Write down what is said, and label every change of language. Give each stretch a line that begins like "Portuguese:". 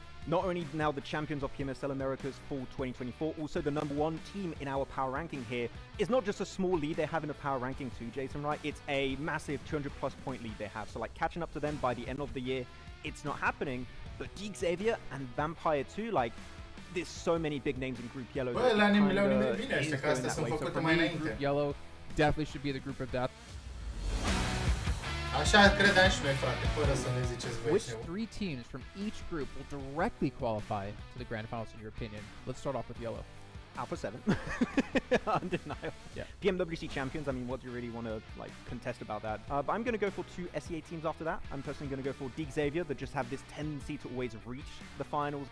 English: Not only now the champions of PMSL Americas for 2024, also the #1 team in our power ranking here. It's not just a small lead they have in the power ranking too, Jason, right? It's a massive 200+ point lead they have. So like catching up to them by the end of the year, it's not happening. But Xavier and Vampire too, like there's so many big names in Group Yellow.
Romanian: Bă, le-au nimeri bine ăștia, că astea sunt făcute mai înainte.
English: Group Yellow definitely should be the Group of Death.
Romanian: Așa credeam și noi, frate, fără să ne ziceți voi.
English: Which 3 teams from each group will directly qualify to the grand finals in your opinion? Let's start off with Yellow. Alpha 7. Undeniable. Yeah. PMWC champions, I mean, what do you really want to like contest about that? But I'm going to go for 2 SEA teams after that. I'm personally going to go for Xavier that just have this tendency to always reach the finals.